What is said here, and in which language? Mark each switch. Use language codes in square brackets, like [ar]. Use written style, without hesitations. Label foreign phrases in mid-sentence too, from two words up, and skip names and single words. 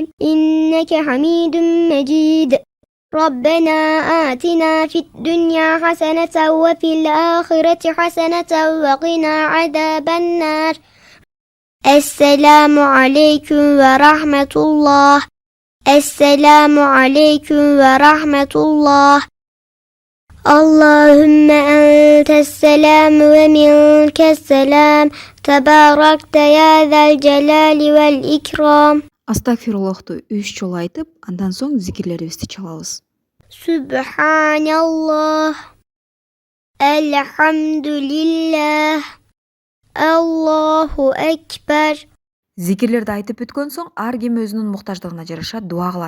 [ar] إنك حميد مجيد ربنا آتنا في الدنيا حسنة وفي الآخرة حسنة وقنا عذاب النار السلام عليكم ورحمة الله السلام عليكم ورحمة الله اللهم أنت السلام ومنك السلام تباركت يا ذا الجلال والإكرام [ky] Астагфируllахты 3 жолу айтып, андан соң зикирлерибизди чалабыз. [ar] سبحان الله الحمد لله الله أكبر [ky] Зикирлерди айтып бүткөн соң ар ким өзүнүн муктаждыгына жараша дуа кылат.